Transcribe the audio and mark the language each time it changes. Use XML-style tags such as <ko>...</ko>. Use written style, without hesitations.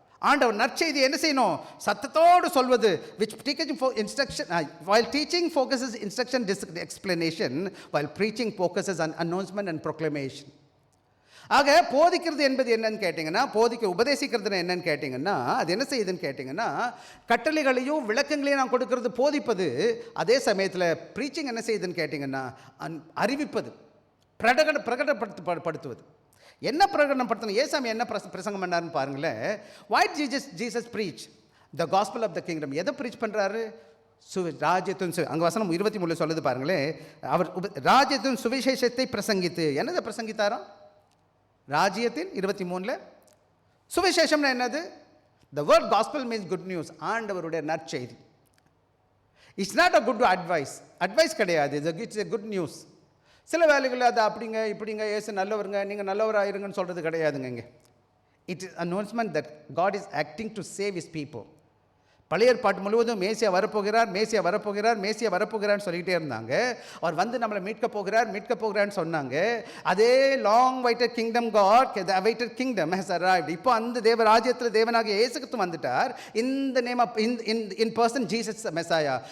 <ta>ஆண்டவர் நற்செய்தி என்ன செய்யணும்? சத்தத்தோடு சொல்வது.</ta> <en>which teaching for instruction, while teaching focuses instruction explanation, while preaching focuses on announcement and proclamation.</en> <ta>ஆக போதிக்கிறது என்பது என்னன்னு கேட்டிங்கன்னா உபதேசிக்கிறது என்னன்னு கேட்டிங்கன்னா அது என்ன செய்யுதுன்னு கேட்டிங்கன்னா கட்டளைகளையும் விளக்கங்களையும் நான் கொடுக்கறது போதிப்பது. அதே சமயத்தில் ப்ரீச்சிங் என்ன செய்யுதுன்னு கேட்டிங்கன்னா அறிவிப்பது, பிரகடனப்படுத்துவது. என்ன பிரகடனப்படுத்தணும்? ஏசாமி என்ன பிரசங்கம் பண்ணாருன்னு பாருங்களேன்.</ta> <en>why Jesus preach the gospel of the kingdom.</en> <ta>எதை ப்ரீச் பண்ணுறாரு? ராஜ்யத்தின் அங்கே வசனம் 23 சொல்லுது பாருங்களேன். அவர் ராஜ்யத்தின் சுவிசேஷத்தை பிரசங்கித்து என்னதை பிரசங்கித்தாராம்? ராஜ்யத்தின் 23 சுவிசேஷம்னா என்னது?</ta> <en>The word gospel means good news.</en> <ta>ஆண்டவருடைய நற்செய்தி.</ta> <en>It's not a good advice</en> <ta>கிடையாது.</ta> <en>It's a good news.</en> <ta>சில வேலைகளில் அது அப்படிங்க இப்படிங்க ஏசு நல்லவருங்க நீங்கள் நல்லவராயிருங்கன்னு சொல்கிறது கிடையாதுங்க. இங்கே</ta> <en>it is announcement that God is acting to save his people.</en> <ta>பழைய ஏற்பாட்டு முழுவதும் மேசியா வரப்போகிறார்னு சொல்லிக்கிட்டே இருந்தாங்க. அவர் வந்து நம்மளை மீட்க போகிறார்னு சொன்னாங்க. அதே</ta> <en>Long waited kingdom God, the awaited kingdom has arrived.</en> <ta>இப்போ அந்த தேவராஜ்யத்தில் தேவனாகிய இயேசு கிறிஸ்து வந்துட்டார். இந்த</ta> <en>name of in person</en> <ta>Jesus மெசாயா.</ta>